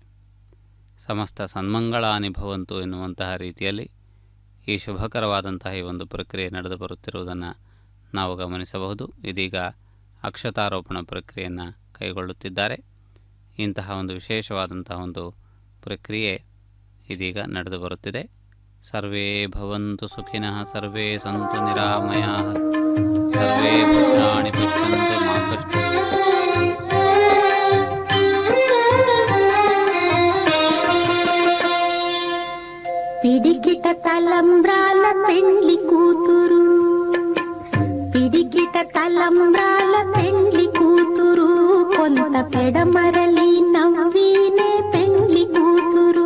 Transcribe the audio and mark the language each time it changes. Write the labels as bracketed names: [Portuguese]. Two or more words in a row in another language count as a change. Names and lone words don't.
[Sanskrit] ಸಮಸ್ತ ಸನ್ಮಂಗಳಾನಿ ಭವಂತು [Kannada] ಎನ್ನುವಂತಹ ರೀತಿಯಲ್ಲಿ ಈ ಶುಭಕರವಾದಂತಹ ಈ ಒಂದು ಪ್ರಕ್ರಿಯೆ ನಡೆದು ಬರುತ್ತಿರುವುದನ್ನು ನಾವು ಗಮನಿಸಬಹುದು. ಇದೀಗ ಅಕ್ಷತಾರೋಪಣ ಪ್ರಕ್ರಿಯೆಯನ್ನು ಕೈಗೊಳ್ಳುತ್ತಿದ್ದಾರೆ. ಇಂತಹ ಒಂದು ವಿಶೇಷವಾದಂತಹ ಒಂದು ಪ್ರಕ್ರಿಯೆ ಇದೀಗ ನಡೆದು ಬರುತ್ತಿದೆ. [Sanskrit] ಸರ್ವೇ ಭವಂತು ಸುಖಿನಃ, ಸರ್ವೇ ಸಂತು ನಿರಾಮಯಾಃ, ಸರ್ವೇ ಭದ್ರಾಣಿ ಪಶ್ಯಂತು ಮಾ ಕಷ್ಟಂ. [Telugu] పిడికిట తలంబ్రాల పెండ్లి కూతురు, పిడికిట తలంబ్రాల పెండ్లి కూతురు, కొంత పెడమరలి నవ్వీనే పెండ్లి కూతురు.